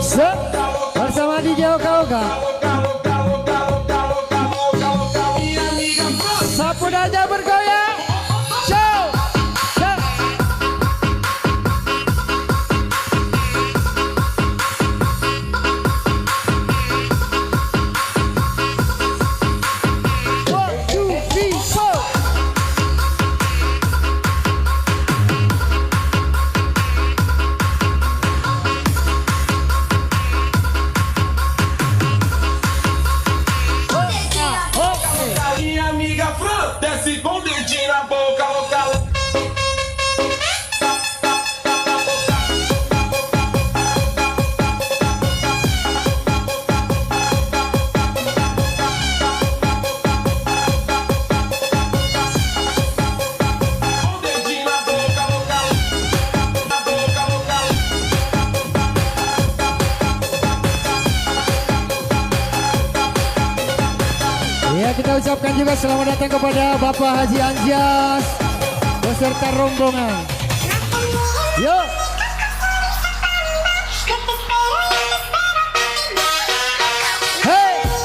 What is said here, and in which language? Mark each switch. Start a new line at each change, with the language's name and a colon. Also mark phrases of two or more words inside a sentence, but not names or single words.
Indonesian: Se. Bersama DJ Oka Oka.
Portuguese: minha amiga Fran.
Indonesian: Sapu aja bergoyang.
English: Show. Show. One, two, three, four.
Portuguese: Minha amiga Fran, desce com o dedinho na boca, louca, louca. Com o dedinho na boca, louca, na boca, louca.
Indonesian: Ya, kita ucapkan juga selamat datang kepada Bapak Haji Anjas beserta rombongan. Yuk. Hey.